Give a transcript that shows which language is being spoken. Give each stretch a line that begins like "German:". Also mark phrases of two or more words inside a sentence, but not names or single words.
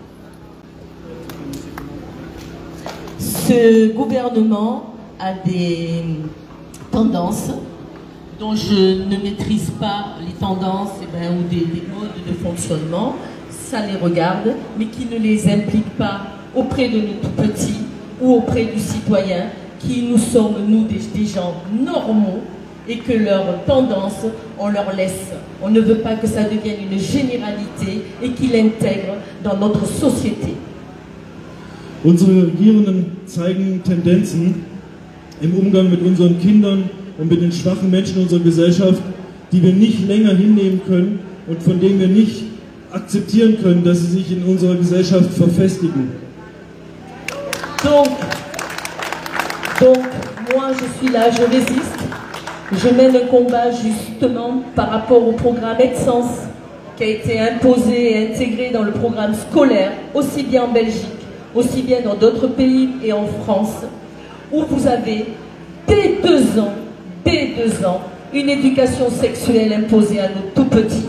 French: Ce gouvernement a des tendances dont je ne maîtrise pas les tendances ou des modes de fonctionnement, ça les regarde, mais qui ne les implique pas auprès de nos tout-petits ou auprès du citoyen, qui nous sommes, nous, des gens normaux, et que leurs tendances, on leur laisse. On ne veut pas que ça devienne une généralité et qu'ils l'intègrent dans notre société.
German: Unsere Regierenden zeigen Tendenzen im Umgang mit unseren Kindern und mit den schwachen Menschen unserer Gesellschaft, die wir nicht länger hinnehmen können und von denen wir nicht akzeptieren können, dass sie sich in unserer Gesellschaft verfestigen.
French: Donc, moi je suis là, je résiste. Je mène un combat justement par rapport au programme Aide-Sens qui a été imposé et intégré dans le programme scolaire, aussi bien en Belgique, aussi bien dans d'autres pays et en France, où vous avez dès 2 ans, une éducation sexuelle imposée à nos tout-petits.